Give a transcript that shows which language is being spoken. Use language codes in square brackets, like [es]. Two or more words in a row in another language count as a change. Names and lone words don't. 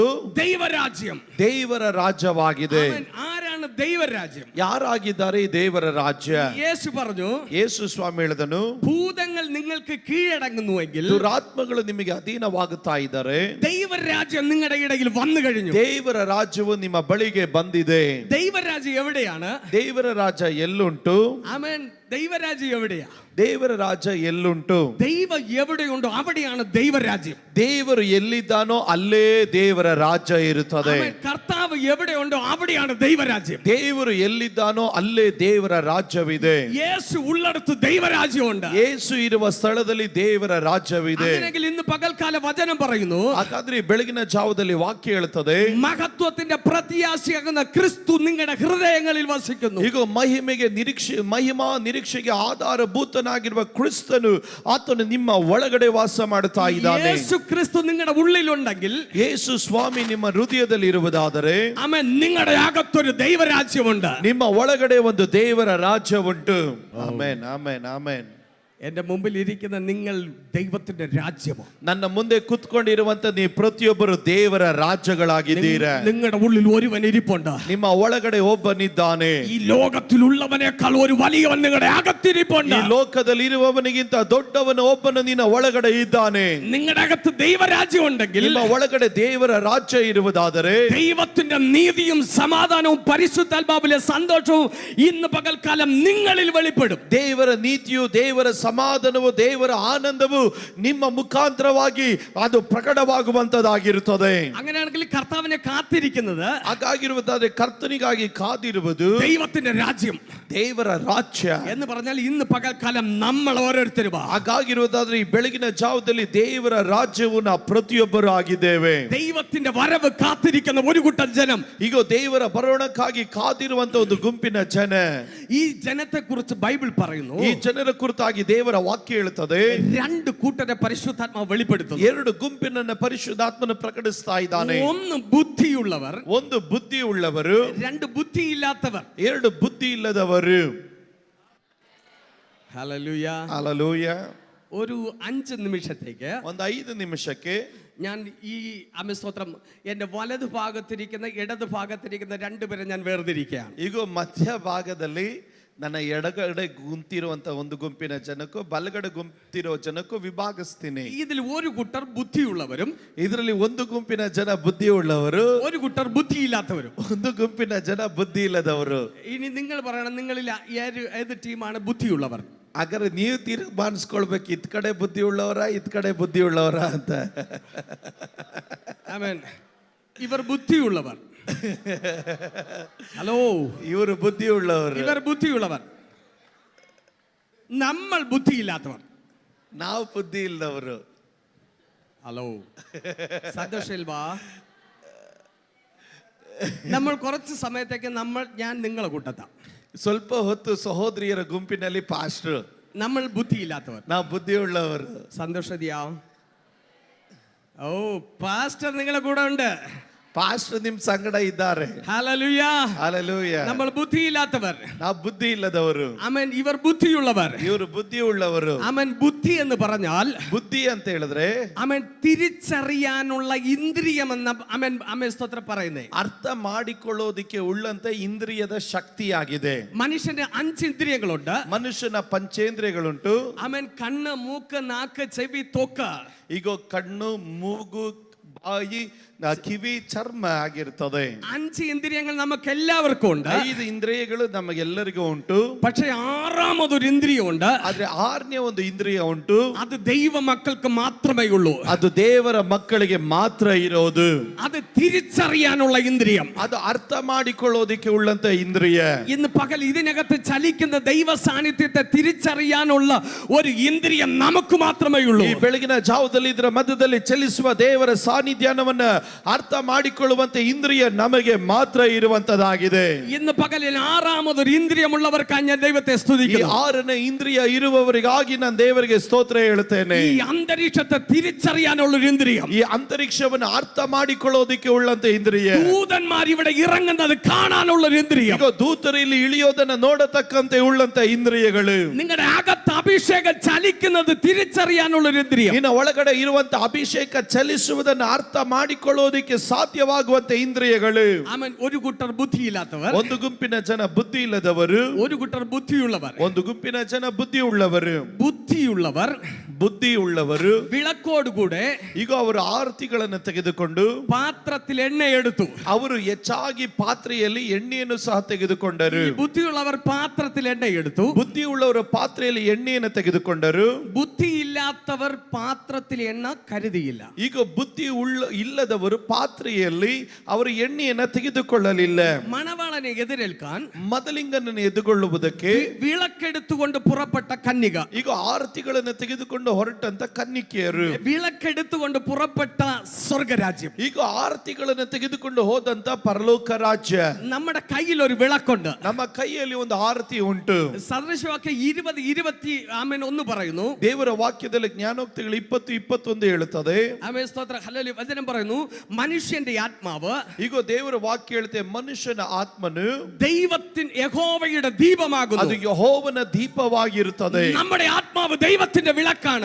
[ml] ദൈവരാജ്യം, [kn] ದೇವರ ರಾಜ್ಯವಾಗಿದೆ. [ml] ആമേൻ. ആരാണ് ദൈവരാജ്യം? [kn] ಯಾರಾಗಿದ್ದಾರೆ ಈ ದೇವರ ರಾಜ್ಯ? [ml] യേശു പറഞ്ഞു, [kn] ಯೇಸು ಸ್ವಾಮಿ ಹೇಳಿದನು, [ml] ഭൂതങ്ങൾ നിങ്ങൾക്ക് കീഴടങ്ങുന്നുവെങ്കിൽ, [kn] ದುರಾತ್ಮಗಳು ನಿಮಗೆ ಅಧೀನವಾಗುತ್ತಾ ಇದ್ದಾರೆ, [ml] ദൈവരാജ്യം നിങ്ങളുടെ ഇടയിൽ വന്നു കഴിഞ്ഞു. [kn] ದೇವರ ರಾಜ್ಯವು ನಿಮ್ಮ ಬಳಿಗೆ ಬಂದಿದೆ. [ml] ദൈവരാജ്യം എവിടെയാണ്? [kn] ದೇವರ ರಾಜ್ಯ ಎಲ್ಲುಂಟು? [ml] ആമേൻ. ദൈവരാജ്യം എവിടെയാ? [kn] ದೇವರ ರಾಜ್ಯ ಎಲ್ಲುಂಟು? [ml] ദൈവം എവിടെയുണ്ടോ അവിടെയാണ് ദൈവരാജ്യം. [kn] ದೇವರು ಎಲ್ಲಿದ್ದಾನೋ ಅಲ್ಲೇ ದೇವರ ರಾಜ್ಯ ಇರುತ್ತದೆ. [ml] ആമേൻ. കർത്താവ് എവിടെയുണ്ടോ അവിടെയാണ് ദൈവരാജ്യം. [kn] ದೇವರು ಎಲ್ಲಿದ್ದಾನೋ ಅಲ್ಲೇ ದೇವರ ರಾಜ್ಯವಿದೆ. [ml] യേശു ഉള്ളിടത്ത് ദൈവരാജ്യമുണ്ട്. [kn] ಯೇಸು ಇರುವ ಸ್ಥಳದಲ್ಲಿ ದೇವರ ರಾಜ್ಯವಿದೆ. [ml] അങ്ങനെയെങ്കിൽ ഇന്ന് പകൽക്കാല വചനം പറയുന്നു, [kn] ಹಾಗಾದ್ರೆ ಬೆಳಗಿನ ಜಾವದಲ್ಲಿ ವಾಕ್ಯ ಹೇಳ್ತದೆ, [ml] മഹത്വത്തിന്റെ പ്രത്യാശയാകുന്ന ക്രിസ്തു നിങ്ങളുടെ ഹൃദയങ്ങളിൽ വസിക്കുന്നു. [kn] ಈಗ ಮಹಿಮಾ ನಿರೀಕ್ಷೆಗೆ ಆಧಾರಭೂತನಾಗಿರುವ ಕ್ರಿಸ್ತನು ಆತನು ನಿಮ್ಮ ಒಳಗಡೆ ವಾಸ ಮಾಡುತ್ತಾ ಇದ್ದಾನೆ. [ml] യേശു ക്രിസ്തു നിങ്ങളുടെ ഉള്ളിലുണ്ടെങ്കിൽ, [kn] ಯೇಸು ಸ್ವಾಮಿ ನಿಮ್ಮ ಹೃದಯದಲ್ಲಿ ಇರುವುದಾದರೆ, [ml] ആമേൻ, നിങ്ങളുടെ അകത്തൊരു ദൈവരാജ്യമുണ്ട്. [kn] ನಿಮ್ಮ ಒಳಗಡೆ ಒಂದು ದೇವರ ರಾಜ್ಯ ಉಂಟು. ಆಮೆನ್, ಆಮೆನ್, ಆಮೆನ್. [ml] എന്റെ മുമ്പിൽ ഇരിക്കുന്ന നിങ്ങൾ ദൈവത്തിന്റെ രാജ്യമോ? [kn] ನನ್ನ ಮುಂದೆ ಕುತ್ಕೊಂಡಿರುವಂತ ನೀವು ಪ್ರತಿಯೊಬ್ಬರು ದೇವರ ರಾಜ್ಯಗಳಾಗಿದ್ದೀರಾ. [ml] നിങ്ങളുടെ ഉള്ളിൽ ഒരുവൻ ഇരിപ്പുണ്ട്. [kn] ನಿಮ್ಮ ಒಳಗಡೆ ಒಬ್ಬನಿದ್ದಾನೆ. [ml] ഈ ലോകത്തിലുള്ളവനേക്കാൾ ഒരു വലിയവൻ നിങ്ങളുടെ അകത്തിരിപ്പുണ്ട്. [kn] ಈ ಲೋಕದಲ್ಲಿ ಇರುವವನಿಗಿಂತ ದೊಡ್ಡವನು ಒಬ್ಬನು ನಿನ್ನ ಒಳಗಡೆ ಇದ್ದಾನೆ. [ml] നിങ്ങളുടെ അകത്ത് ദൈവരാജ്യം ഉണ്ടെങ്കിൽ, [kn] ನಿಮ್ಮ ಒಳಗಡೆ ದೇವರ ರಾಜ್ಯ ಇರುವುದಾದರೆ, [ml] ദൈവത്തിന്റെ നീതിയും സമാധാനവും പരിശുദ്ധാത്മാവിലെ സന്തോഷവും ഇന്ന് പകൽക്കാലം നിങ്ങളിൽ വെളിപ്പെടും. [kn] ದೇವರ ನೀತಿಯು, ದೇವರ ಸಮಾಧಾನವು, ದೇವರ ಆನಂದವು ನಿಮ್ಮ ಮುಖಾಂತರವಾಗಿ ಅದು ಪ್ರಕಟವಾಗುವಂತದಾಗಿರುತ್ತದೆ. [ml] അങ്ങനെയാണെങ്കിൽ കർത്താവിനെ കാത്തിരിക്കുന്നത്, [kn] ಹಾಗಾಗಿರುವುದಾದರೆ ಕರ್ತನಿಗಾಗಿ ಕಾದಿರುವುದು [ml] ദൈവത്തിന്റെ രാജ്യം, [kn] ದೇವರ ರಾಜ್ಯ [ml] എന്ന് പറഞ്ഞാൽ ഇന്ന് പകൽക്കാലം നമ്മൾ ഓരോരുത്തരും [kn] ಹಾಗಾಗಿರುವುದಾದ್ರೆ ಈ ಬೆಳಗಿನ ಜಾವದಲ್ಲಿ ದೇವರ ರಾಜ್ಯವು ನಾವು ಪ್ರತಿಯೊಬ್ಬರು ಆಗಿದ್ದೇವೆ. [ml] ദൈവത്തിന്റെ വരവ് കാത്തിരിക്കുന്ന ഒരു കൂട്ടം ജനം, [kn] ಈಗ ದೇವರ ಬರೋಣಕ್ಕಾಗಿ ಕಾದಿರುವಂತ ಒಂದು ಗುಂಪಿನ ಜನ. [ml] ഈ ജനത്തെ കുറിച്ച് ബൈബിൾ പറയുന്നു, [kn] ಈ ಜನರ ಕುರಿತಾಗಿ ದೇವರ ವಾಕ್ಯ ಹೇಳುತ್ತದೆ, [ml] രണ്ട് കൂട്ടരെ പരിശുദ്ധാത്മാവ് വെളിപ്പെടുത്തുന്നു. [kn] ಎರಡು ಗುಂಪಿನನ್ನ ಪರಿಶುದ್ಧಾತ್ಮನು ಪ್ರಕಟಿಸ್ತಾ ಇದ್ದಾನೆ. [ml] ഒന്ന് ബുദ്ധിയുള്ളവർ, [kn] ಒಂದು ಬುದ್ಧಿ ಉಳ್ಳವರು, [ml] രണ്ട് ബുദ്ധിയില്ലാത്തവർ. [kn] ಎರಡು ಬುದ್ಧಿ ಇಲ್ಲದವರು. [ml] ഹല്ലേലൂയ. [kn] ಹಲ್ಲೆಲೂಯ. [ml] ഒരു 5 നിമിഷത്തേക്ക്, [kn] ಒಂದು 5 ನಿಮಿಷಕ್ಕೆ [ml] ഞാൻ ഈ സ്തോത്രം എൻ്റെ വലതു ഭാഗത്തിരിക്കുന്ന ഇടതു ഭാഗത്തിരിക്കുന്ന രണ്ടുപേരെ ഞാൻ വേർതിരിക്കുകയാണ്. [kn] ಈಗ ಮಧ್ಯಭಾಗದಲ್ಲಿ ನನ್ನ ಎಡಗಡೆ ಗುಂತಿರುವಂತ ಒಂದು ಗುಂಪಿನ ಜನಕ್ಕೂ ಬಲಗಡೆ ಗುಂತಿರೋ ಜನಕ್ಕೂ ವಿಭಾಗಿಸ್ತೀನಿ. [ml] ഇതിൽ ഒരു കൂട്ടർ ബുദ്ധിയുള്ളവരും, [kn] ಇದರಲ್ಲಿ ಒಂದು ಗುಂಪಿನ ಜನ ಬುದ್ಧಿ ಉಳ್ಳವರು, [ml] ഒരു കൂട്ടർ ബുദ്ധിയില്ലാത്തവരും. [kn] ಒಂದು ಗುಂಪಿನ ಜನ ಬುದ್ಧಿ ಇಲ್ಲದವರು. [ml] ഇനി നിങ്ങൾ പറയണം, നിങ്ങളിൽ ഏത് ടീമാണ് ബുദ്ധിയുള്ളവർ? [kn] ಹಾಗಾದ್ರೆ ನೀವು ತೀರ್ಮಾನಿಸ್ಕೊಳ್ಬೇಕು, ಇತ್ ಕಡೆ ಬುದ್ಧಿ ಉಳ್ಳವರ, ಇತ್ ಕಡೆ ಬುದ್ಧಿ ಉಳ್ಳವರ ಅಂತ. [ml] ആമേൻ. ഇവർ ബുദ്ധിയുള്ളവർ. ഹലോ, [kn] ಇವರು ಬುದ್ಧಿ ಉಳ್ಳವರು, [ml] ഇവർ ബുദ്ധിയുള്ളവർ. നമ്മൾ ബുദ്ധിയില്ലാത്തവർ. [kn] ನಾವು ಬುದ್ಧಿ ಇಲ್ಲದವರು. [ml] ഹലോ, സന്തോഷയിൽവാ. നമ്മൾ കുറച്ച് സമയത്തേക്ക് ഞാൻ നിങ്ങളെ കൂട്ടത്താം. [kn] ಸ್ವಲ್ಪ ಹೊತ್ತು ಸಹೋದರಿಯರ ಗುಂಪಿನಲ್ಲಿ ಪಾಸ್ಟರ್, [ml] നമ്മൾ ബുദ്ധിയില്ലാത്തവർ, [kn] ನಾವು ಬುದ್ಧಿ ಉಳ್ಳವರು. [ml] സന്തോഷതിയാ. ഓ, പാസ്റ്റർ നിങ്ങളെ കൂടെ ഉണ്ട്. [kn] ಪಾಸ್ಟರ್ ನಿಮ್ ಸಂಗಡ ಇದ್ದಾರೆ. [ml] ഹല്ലേലൂയ. [kn] ಹಲ್ಲೆಲೂಯ. [ml] നമ്മൾ ബുദ്ധിയില്ലാത്തവർ, [kn] ನಾವು ബುದ್ಧಿ ಇಲ್ಲದವರು. [ml] ആമേൻ. ഇവർ ബുദ്ധിയുള്ളവർ. [kn] ಇವರು ಬುದ್ಧಿ ಉಳ್ಳವರು. [ml] ആമേൻ. ബുദ്ധി എന്ന് പറഞ്ഞാൽ, [kn] ಬುದ್ಧಿ ಅಂತ ಹೇಳಿದ್ರೆ [ml] ആമേൻ, തിരിച്ചറിയാനുള്ള ഇന്ദ്രിയം എന്ന ആമേൻ സ്തോത്രം പറയുന്നേ. [kn] ಅರ್ಥ ಮಾಡಿಕೊಳ್ಳೋದಿಕ್ಕೆ ಉಳ್ಳಂತ ಇಂದ್ರಿಯದ ಶಕ್ತಿಯಾಗಿದೆ. [ml] മനുഷ്യന്റെ 5 ഇന്ദ്രിയങ്ങളുണ്ട്. [kn] ಮನುಷ್ಯನ ಪಂಚೇಂದ್ರಿಯಗಳುಂಟು. [ml] ആമേൻ. കണ്ണ്, മൂക്ക്, നാക്ക്, ചെവി, ത്വക്ക്. [kn] ಈಗ ಕಣ್ಣು, ಮೂಗು, ಬಾಯಿ, ಕಿವಿ, ಚರ್ಮ ಆಗಿರ್ತದೆ. [ml] 5 ഇന്ദ്രിയങ്ങൾ നമുക്ക് എല്ലാവർക്കും ഉണ്ട്. [kn] 5 ಇಂದ್ರಿಯಗಳು ನಮಗೆಲ್ಲರಿಗೂ ಉಂಟು. [ml] പക്ഷേ 6ാമതൊരു ഇന്ദ്രിയമുണ്ട്. [kn] ಆದ್ರೆ 6ನೇ ಒಂದು ಇಂದ್ರಿಯ ಉಂಟು. [ml] അത് ദൈവ മക്കൾക്ക് മാത്രമേ ഉള്ളൂ. [kn] ಅದು ದೇವರ ಮಕ್ಕಳಿಗೆ ಮಾತ್ರ ಇರೋದು. [ml] അത് തിരിച്ചറിയാനുള്ള ഇന്ദ്രിയം. [kn] ಅದು ಅರ್ಥ ಮಾಡಿಕೊಳ್ಳೋದಿಕ್ಕೆ ಉಳ್ಳಂತ ಇಂದ್ರಿಯ. [ml] ഇന്ന് പകൽ ഇതിനകത്ത് ചലിക്കുന്ന ദൈവ സാന്നിധ്യത്തെ തിരിച്ചറിയാനുള്ള ഒരു ഇന്ദ്രിയം നമുക്ക് മാത്രമേ ഉള്ളൂ. [kn] ಈ ಬೆಳಗಿನ ಜಾವದಲ್ಲಿ ಇದರ ಮಧ್ಯದಲ್ಲಿ ಚಲಿಸುವ ದೇವರ ಸಾನ್ನಿಧ್ಯವನ್ನ ಅರ್ಥ ಮಾಡಿಕೊಳ್ಳುವಂತೆ ಇಂದ್ರಿಯ ನಮಗೆ ಮಾತ್ರ ಇರುವಂತದಾಗಿದೆ. [ml] ഇന്ന് പകലിൽ 6ാമതൊരു ഇന്ദ്രിയമുള്ളവർക്കായി ഞാൻ ദൈവത്തെ [kn] ಈ [ml] സ്തുതിക്കുന്നു. [kn] 6ನೇ ಇಂದ್ರಿಯ ಇರುವವರಿಗಾಗಿ ನಾನು ದೇವರಿಗೆ ಸ್ತೋತ್ರ ಹೇಳ್ತೇನೆ. [ml] ഈ അന്തരീക്ഷത്തെ തിരിച്ചറിയാനുള്ള ഒരു ഇന്ദ്രിയം, [kn] ಈ ಅಂತರಿಕ್ಷವನ್ನು ಅರ್ಥ ಮಾಡಿಕೊಳ್ಳೋದಿಕ್ಕೆ ಉಳ್ಳಂತೆ ಇಂದ್ರಿಯ. [ml] ദൂതന്മാർ ഇവിടെ ഇറങ്ങുന്നത് കാണാനുള്ള ഒരു ഇന്ദ്രിയം, [kn] ಈಗ ದೂತರು ಇಲ್ಲಿ ಇಳಿಯೋದನ್ನ ನೋಡತಕ್ಕಂತೆ ಉಳ್ಳಂತ ಇಂದ್ರಿಯಗಳು. [ml] നിങ്ങളുടെ അകത്ത് അഭിഷേകം ചലിക്കുന്നത് തിരിച്ചറിയാനുള്ള ഒരു ഇന്ദ്രിയം, [kn] ನಿನ್ನ ಒಳಗಡೆ ಇರುವಂತ ಅಭಿಷೇಕ ಚಲಿಸುವುದನ್ನು ಅರ್ಥ ಮಾಡಿಕೊಳ್ಳೋದಿಕ್ಕೆ ಸಾಧ್ಯವಾಗುವಂತ ಇಂದ್ರಿಯಗಳು. [ml] ആമേൻ. ഒരു കൂട്ടർ ബുദ്ധിയില്ലാത്തവർ, [kn] ಒಂದು ಗುಂಪಿನ ಜನ ಬುದ್ಧಿ ಇಲ್ಲದವರು, [ml] ഒരു കൂട്ടർ ബുദ്ധിയുള്ളവർ. [kn] ಒಂದು ಗುಂಪಿನ ಜನ ಬುದ್ಧಿ ಉಳ್ಳವರು. [ml] ബുദ്ധിയുള്ളവർ [kn] ಬುದ್ಧಿ ಉಳ್ಳವರು [ml] വിളക്കോടുകൂടെ [kn] ಈಗ ಅವರು ಆರತಿಗಳನ್ನು ತೆಗೆದುಕೊಂಡು [ml] പാത്രത്തിൽ എണ്ണ എടുത്തു. [kn] ಅವರು ಹೆಚ್ಚಾಗಿ ಪಾತ್ರೆಯಲ್ಲಿ ಎಣ್ಣೆಯನ್ನು ಸಹ ತೆಗೆದುಕೊಂಡರು. [ml] ഈ ബുദ്ധിയുള്ളവർ പാത്രത്തിൽ എണ്ണ എടുത്തു. [kn] ಬುದ್ಧಿ ಉಳ್ಳವರು ಪಾತ್ರೆಯಲ್ಲಿ ಎಣ್ಣೆಯನ್ನು ತೆಗೆದುಕೊಂಡರು. [ml] ബുദ്ധിയില്ലാത്തവർ പാത്രത്തിൽ എണ്ണ കരുതിയില്ല. [kn] ಈಗ ಬುದ್ಧಿ ಇಲ್ಲದವರು ಪಾತ್ರೆಯಲ್ಲಿ ಅವರು ಎಣ್ಣೆಯನ್ನು ತೆಗೆದುಕೊಳ್ಳಲಿಲ್ಲ. [ml] മണവാളനെ എതിരേൽക്കാൻ [kn] ಮದಲಿಂಗನನ್ನು ಎದುಗೊಳ್ಳುವುದಕ್ಕೆ [ml] വിളക്കെടുത്തുകൊണ്ട് പുറപ്പെട്ട കന്യക [kn] ಈಗ ಆರತಿಗಳನ್ನು ತೆಗೆದುಕೊಂಡು ತೆಗೆದುಕೊಂಡು ಹೊರಟಂತ ಕನ್ನಿಕೆಯರು, [ml] വിളക്കെടുത്തുകൊണ്ട് പുറപ്പെട്ട സ്വർഗരാജ്യം. [kn] ಈಗ ಆರತಿಗಳನ್ನು ತೆಗೆದುಕೊಂಡು ಹೋದಂತ ಪರಲೋಕ ರಾಜ್ಯ. [ml] നമ്മുടെ കയ്യിൽ ഒരു വിളക്കുണ്ട്. [kn] ನಮ್ಮ ಕೈಯಲ್ಲಿ ಒಂದು ಆರತಿ ಉಂಟು. [ml] സദൃശവാക്യം 20:21 പറയുന്നു. [kn] ದೇವರ ವಾಕ್ಯದಲ್ಲಿ ಜ್ಞಾನೋಕ್ತಿಗಳು 20:21 ಹೇಳುತ್ತದೆ. [ml] ആമേൻ സ്തോത്രം. ഹല്ലേലൂയ. വചനം പറയുന്നു, മനുഷ്യന്റെ ആത്മാവ്, [kn] ಈಗ ದೇವರ ವಾಕ್ಯ ಹೇಳುತ್ತೆ, ಮನುಷ್ಯನ ಆತ್ಮನು [ml] ദൈവത്തിൻ യഹോവയുടെ ദീപമാകുന്നു. [kn] ಅದು ಯೆಹೋವನ ದೀಪವಾಗಿರುತ್ತದೆ. [ml] നമ്മുടെ ആത്മാവ് ദൈവത്തിന്റെ വിളക്കാണ്.